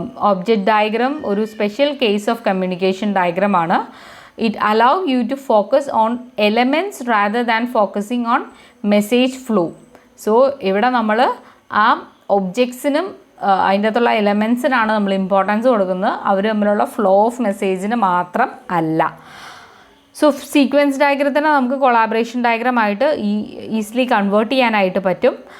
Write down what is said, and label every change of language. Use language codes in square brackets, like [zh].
[ml] Object diagram ഒരു special case of communication diagram ആണ്. [en] It allow you to focus on elements rather than focusing on message flow. [ml] So ഇവിടെ നമ്മൾ ആ ഒബ്ജക്ട്സിനും അതിൻ്റെ അകത്തുള്ള എലമെൻസിനാണ് നമ്മൾ ഇമ്പോർട്ടൻസ് കൊടുക്കുന്നത്. അവർ തമ്മിലുള്ള ഫ്ലോ ഓഫ് മെസ്സേജിന് മാത്രം അല്ല. സോ സീക്വൻസ് ഡയഗ്രത്തിനെ നമുക്ക് കൊളാബറേഷൻ ഡയഗ്രാമായിട്ട് ഈസിലി കൺവേർട്ട് ചെയ്യാനായിട്ട് പറ്റും.